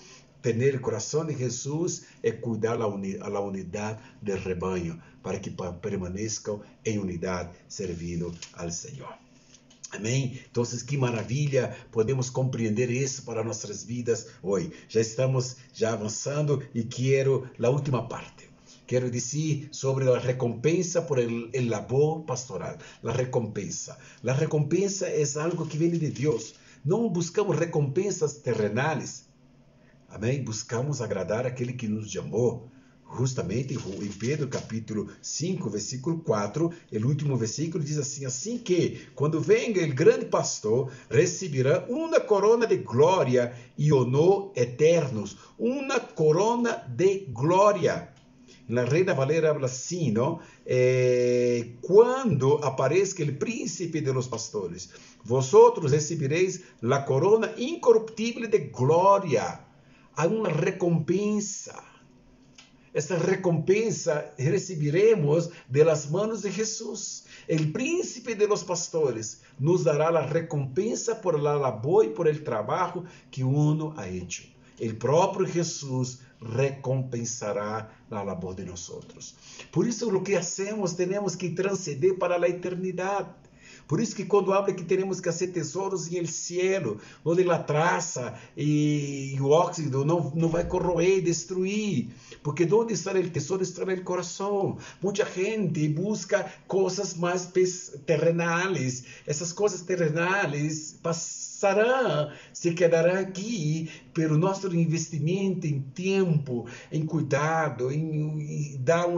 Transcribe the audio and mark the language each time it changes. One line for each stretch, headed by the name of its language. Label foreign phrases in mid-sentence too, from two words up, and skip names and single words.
Portuguese: Ter o coração de Jesus é cuidar da unidade do rebanho, para que permaneçam em unidade, servindo ao Senhor. Amém? Então, que maravilha, podemos compreender isso para nossas vidas hoje. Já estamos avançando e quero a última parte. Quero dizer sobre a recompensa
Spanish: por el labor pastoral.
Portuguese: A recompensa é algo que vem de Deus. Não buscamos recompensas terrenais. Amém? Buscamos agradar aquele que nos chamou. Justamente em Pedro capítulo 5, versículo 4, o último versículo diz assim que, quando venga o grande pastor, receberá uma corona de glória e honor eternos. Uma corona de glória. Na Reina Valera habla assim, não? Quando apareça o príncipe
Spanish: de los pastores, vosotros
Portuguese: recebereis
Spanish: la corona
Portuguese: incorruptível de glória. há uma recompensa.
Spanish: Esta recompensa recibiremos de las manos de Jesús. El príncipe de los pastores nos dará la recompensa por la labor y por el trabajo que uno ha hecho.
Portuguese: El próprio Jesus recompensará a labor de nós. Por isso, o que hacemos, temos que transcender para a eternidade. Por isso que quando habla que temos que fazer tesouros em
Spanish: el cielo,
Portuguese: onde a traça e o óxido não vai corroer e destruir. Porque onde está o tesouro, está no coração. Muita gente busca coisas mais terrenais. Essas coisas terrenais passarão, se quedarão aqui, pelo nosso investimento em tempo, em cuidado, em dar um